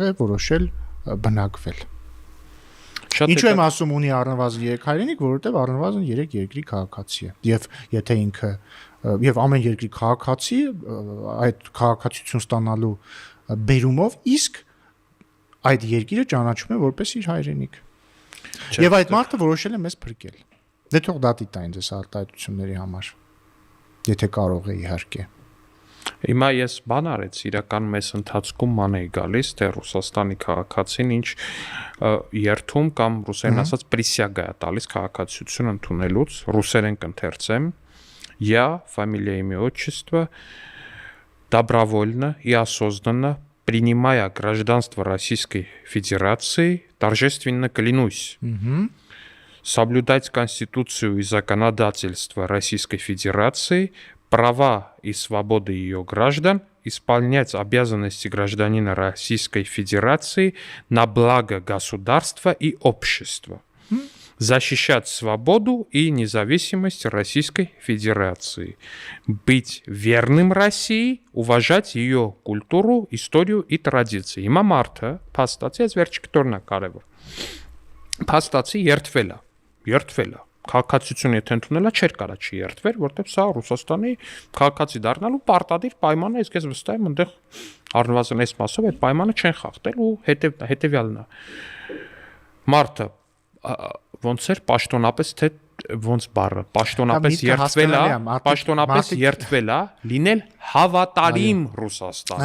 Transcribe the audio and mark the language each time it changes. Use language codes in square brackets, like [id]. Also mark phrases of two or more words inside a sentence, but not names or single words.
[hy] է որոշել բնակվել։ Ինչու եմ ասում ունի առնվազն 3 հայրենիք, որովհետև առնվազն 3 երկրի քաղաքացի է։ Եվ եթե ինքը եւ ամեն երկրի քաղաքացի այդ քաղաքացիություն ստանալու բերումով իսկ այդ երկիրը ճանաչում է որպես իր հայրենիք։ Եվ այդ մարդը որոշել է մեզ փրկել։ Դե թող դատի տային ձեզ արտահայտությունների համար։ Եթե կարող է իհարկե։ Հիմա ես բան արեց, իրականում այս ընթացքում ման էի գալիս, թե Ռուսաստանի քաղաքացին ինչ երթում կամ ռուսերեն ասած присяга է տալիս քաղաքացիություն ընդունելուց, ռուսերեն կընթերցեմ. [ru] Я, фамилия, имя, отчество, добровольно и осознанно принимая гражданство Российской Федерации, торжественно клянусь соблюдать Конституцию и законодательство Российской Федерации, права и свободы ее граждан, исполнять обязанности гражданина Российской Федерации на благо государства и общества, защищать свободу и независимость Российской Федерации, быть верным России, уважать ее культуру, историю и традиции. [hy] Հիմա մարդը փաստացի այս վերջի կտորնա կարևոր։ Փաստացի երթվել է։ Քաղաքացիություն եթե ընդունելա չէր կարա չի երթվեր, որտեղ սա Ռուսաստանի քաղաքացի դառնալու պարտադիր պայման է, իսկ ես վստահ եմ այնտեղ առնվազն այս մասով այդ պայմանը չեն խախտել ու հետեւյալն է։ Մարդը ոնց էր պաշտոնապես թե ոնց բառը պաշտոնապես երթվել է լինել հավատարիմ Ռուսաստան։